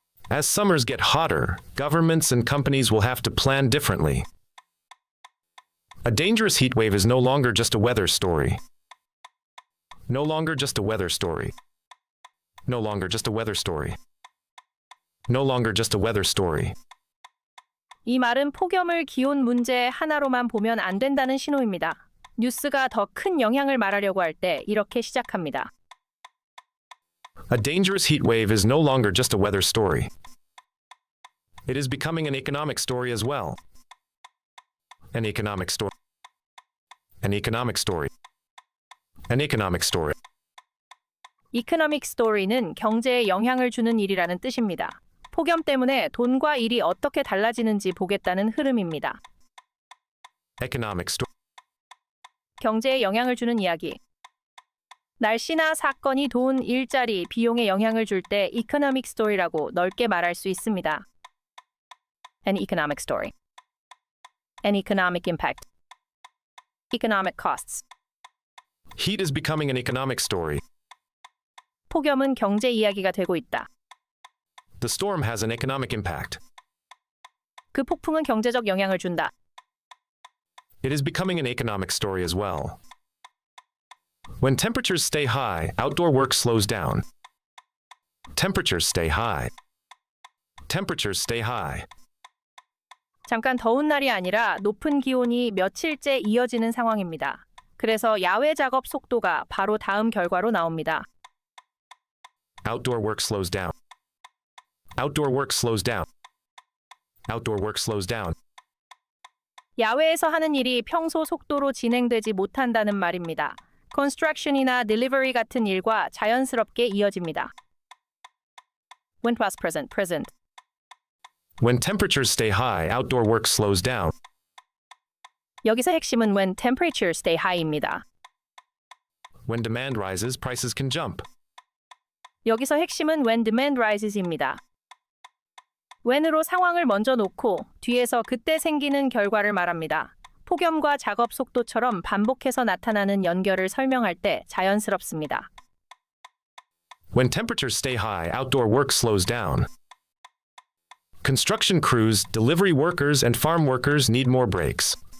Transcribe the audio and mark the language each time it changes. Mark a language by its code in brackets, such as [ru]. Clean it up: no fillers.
[en] As summers get hotter, governments and companies will have to plan differently. A dangerous heat wave is no longer just a weather story. No longer just a weather story. No longer just a weather story. No longer just a weather story. [ko] 이 말은 폭염을 기온 문제의 하나로만 보면 안 된다는 신호입니다. 뉴스가 더 큰 영향을 말하려고 할 때 이렇게 시작합니다. [en] A dangerous heat wave is no longer just a weather story. It is becoming an economic story as well. An economic story. An economic story. An economic story. [ko] 이코노믹 스토리는 경제에 영향을 주는 일이라는 뜻입니다. 폭염 때문에 돈과 일이 어떻게 달라지는지 보겠다는 흐름입니다. [en] Economic story. [ko] 경제에 영향을 주는 이야기. 날씨나 사건이 돈, 일자리, 비용에 영향을 줄 때 이코노믹 스토리라고 넓게 말할 수 있습니다. [en] An economic story. An economic impact. Economic costs. Heat is becoming an economic story. [ko] 폭염은 경제 이야기가 되고 있다. [en] The storm has an economic impact. [ko] 그 폭풍은 경제적 영향을 준다. [en] It is becoming an economic story as well. When temperatures stay high, outdoor work slows down. Temperatures stay high. Temperatures stay high. [ko] 잠깐 더운 날이 아니라 높은 기온이 며칠째 이어지는 상황입니다. 그래서 야외 작업 속도가 바로 다음 결과로 나옵니다. [en] Outdoor work slows down. Outdoor work slows down. Outdoor work slows down. [ko] 야외에서 하는 일이 평소 속도로 진행되지 못한다는 말입니다. construction이나 delivery 같은 일과 자연스럽게 이어집니다. [en] When past present present. When temperatures stay high, outdoor work slows down. [ko] 여기서 핵심은 [en] when temperatures stay high [ko] 입니다. [en] When demand rises, prices can jump. [ko] 여기서 핵심은 [en] when demand rises [ko] 입니다. when으로 상황을 먼저 놓고 뒤에서 그때 생기는 결과를 말합니다. 폭염과 작업 속도처럼 반복해서 나타나는 연결을 설명할 때 자연스럽습니다. [en] When temperatures stay high, outdoor work slows down. Construction crews, delivery workers, and farm workers need more breaks.